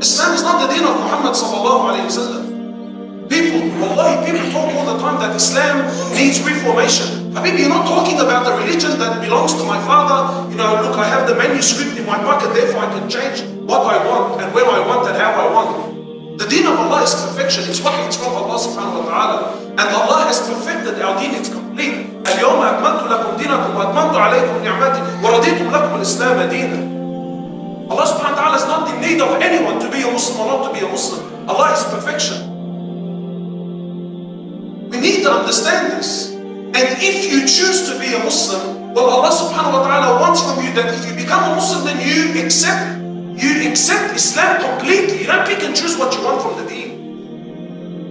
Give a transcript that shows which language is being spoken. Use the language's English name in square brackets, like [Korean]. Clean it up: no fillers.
[English] Islam is not the deen of Muhammad sallallahu alayhi wa sallam. People talk all the time that Islam needs reformation. Habibi, you're not talking about the religion that belongs to my father. Look, I have the manuscript in my pocket, therefore I can change what I want and when I want and how I want. The deen of Allah is perfection. It's what it's from Allah subhanahu wa ta'ala. And Allah has perfected our deen, it's complete. [Arabic] اليوم أكملت لكم دينكم وأتممت عليكم نعمتي ورضيت لكم الإسلام دينا. [English] Allah subhanahu wa ta'ala is not in need of anyone to be a Muslim or not to be a Muslim. Allah is perfection. We need to understand this. And if you choose to be a Muslim, well, Allah subhanahu wa ta'ala wants from you that if you become a Muslim, then you accept Islam completely. You don't pick and choose what you want from the deen.